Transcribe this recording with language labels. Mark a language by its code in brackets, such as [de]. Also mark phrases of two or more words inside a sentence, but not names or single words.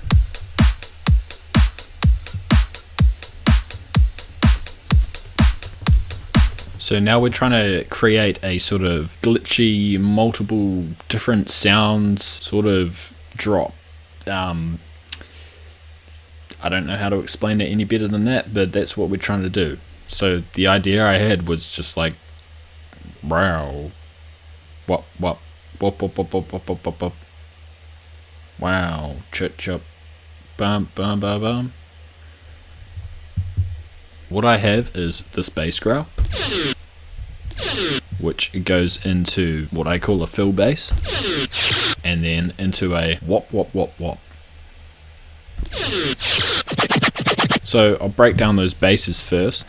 [en] So now we're trying to create a sort of glitchy, multiple different sounds sort of drop. I don't know how to explain it any better than that, but that's what we're trying to do. So the idea I had was just like, wow, wop wop wop wop wop wop wop wop wop wop, wow, chut chut, bum bum bum bum. What I have is this bass growl, which goes into what I call a fill bass, and then into a wop wop wop wop. So I'll break down those basses first.